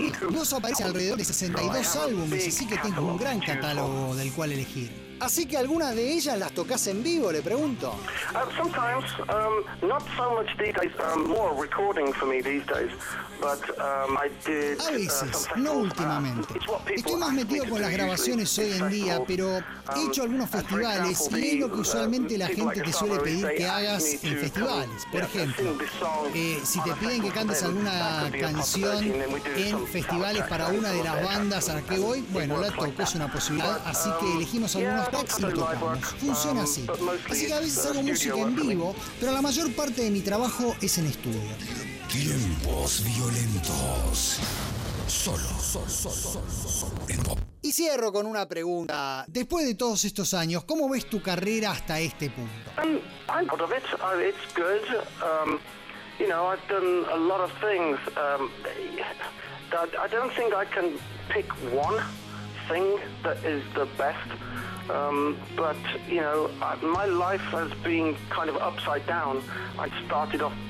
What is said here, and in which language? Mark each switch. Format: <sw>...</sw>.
<es>Vos aparece alrededor de 62 álbumes, así que tengo un gran catálogo del cual elegir. Así que algunas de ellas las tocas en vivo, le pregunto.</es> <en>Sometimes, not so much these days, more recording for me these days, but I did.</en> <es>A veces, no últimamente. Estoy más metido con las grabaciones hoy en día, pero he hecho algunos festivales y es lo que usualmente la gente te suele pedir que hagas en festivales. Por ejemplo, si te piden que cantes alguna canción en festivales para una de las bandas a la que voy, bueno, la toco, es una posibilidad, así que elegimos algunos. Funciona así. Así que a veces hago música en vivo, pero la mayor parte de mi trabajo es en estudio. Tiempos violentos. Solo. Y cierro con una pregunta. Después de todos estos años, ¿cómo ves tu carrera hasta este punto?</es> <en>I'm proud of it. It's good. You know, I've done a lot of things. I don't think I can pick one thing that is the best. But, you know, my life has been kind of upside down. I started off</en>